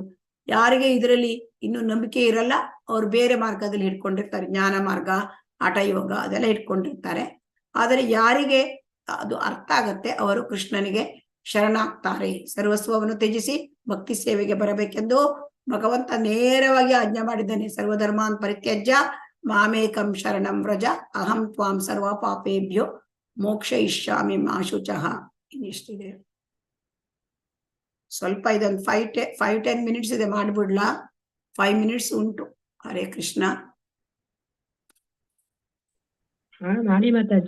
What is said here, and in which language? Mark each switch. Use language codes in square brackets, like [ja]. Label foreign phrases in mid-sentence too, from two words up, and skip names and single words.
[kn] ಯಾರಿಗೆ ಇದರಲ್ಲಿ ಇನ್ನು ನಂಬಿಕೆ ಇರಲ್ಲ, ಅವ್ರು ಬೇರೆ ಮಾರ್ಗದಲ್ಲಿ ಹಿಡ್ಕೊಂಡಿರ್ತಾರೆ, ಜ್ಞಾನ ಮಾರ್ಗ, ಹಠಯೋಗ ಅದೆಲ್ಲ ಇಟ್ಕೊಂಡಿರ್ತಾರೆ. ಆದರೆ ಯಾರಿಗೆ ಅದು ಅರ್ಥ ಆಗತ್ತೆ ಅವರು ಕೃಷ್ಣನಿಗೆ ಶರಣಾಗ್ತಾರೆ. ಸರ್ವಸ್ವವನ್ನು ತ್ಯಜಿಸಿ ಭಕ್ತಿ ಸೇವೆಗೆ ಬರಬೇಕೆಂದು ಭಗವಂತ ನೇರವಾಗಿ ಆಜ್ಞೆ ಮಾಡಿದ್ದಾನೆ. [sa] ಸರ್ವಧರ್ಮಾನ್ ಪರಿತ್ಯಜ್ಯ ಮಾಮೇಕಂ ಶರಣಂ ವ್ರಜ ಅಹಂ ತ್ವಾಂ ಸರ್ವ ಪಾಪೇಭ್ಯೋ ಮೋಕ್ಷಯಿಷ್ಯಾಮಿ ಮಾ ಶುಚಃ. [kn] ಇನ್ನಿಷ್ಟಿದೆ, ಸ್ವಲ್ಪ ಇದೊಂದು 5-10 ಮಿನಿಟ್ಸ್ ಇದೆ, ಮಾಡ್ಬಿಡ್ಲಾ? 5 ಮಿನಿಟ್ಸ್ ಉಂಟು. ಹರೇ ಕೃಷ್ಣ. ಮಾಡಿ ಮಾತಾಜಿ.